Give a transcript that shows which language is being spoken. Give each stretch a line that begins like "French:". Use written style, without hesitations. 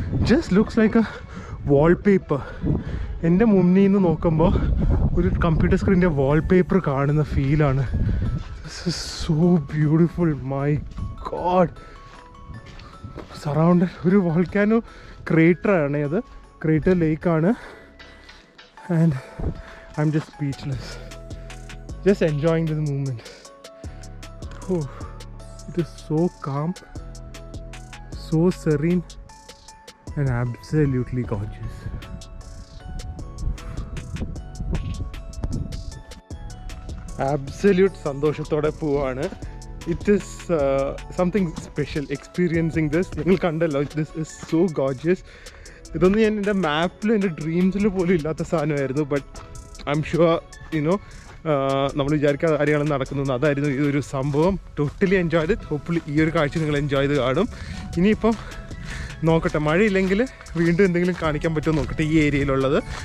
English: Just looks like a wallpaper.
Malayalam: എൻ്റെ മുന്നിൽ നിന്ന് നോക്കുമ്പോൾ ഒരു കമ്പ്യൂട്ടർ സ്ക്രീനിൻ്റെ വാൾപേപ്പർ കാണുന്ന ഫീലാണ്.
English: So beautiful, my God.
Malayalam: Surrounded ഒരു വോൾക്കാനോ ക്രേറ്ററാണ് അത്. ക്രേറ്റർ ലേക്കാണ്.
English: And I'm just speechless, just enjoying this moment. Oh, it is so calm, so serene and absolutely gorgeous.
Malayalam: Absolute സന്തോഷത്തോടെ പോവാണ്.
English: It is something special experiencing this.
Malayalam: നിങ്ങൾ കണ്ടല്ലോ,
English: this is so gorgeous.
Malayalam: ഇതൊന്നും ഞാൻ എൻ്റെ മാപ്പിൽ എൻ്റെ ഡ്രീംസിൽ പോലും ഇല്ലാത്ത സാധനമായിരുന്നു.
English: but I'm sure you know
Malayalam: നമ്മൾ വിചാരിക്കാത്ത കാര്യങ്ങളും നടക്കുന്നത്. അതായിരുന്നു ഈ ഒരു സംഭവം. ടോട്ടലി എൻജോയ് ചെയ്ത്. ഹോപ്പ്ഫുള്ളി ഈ ഒരു കാഴ്ച നിങ്ങൾ എൻജോയ് ചെയ്ത് കാണും. ഇനിയിപ്പം നോക്കട്ടെ, മഴയില്ലെങ്കിൽ വീണ്ടും എന്തെങ്കിലും കാണിക്കാൻ പറ്റുമോ നോക്കട്ടെ ഈ ഏരിയയിലുള്ളത്.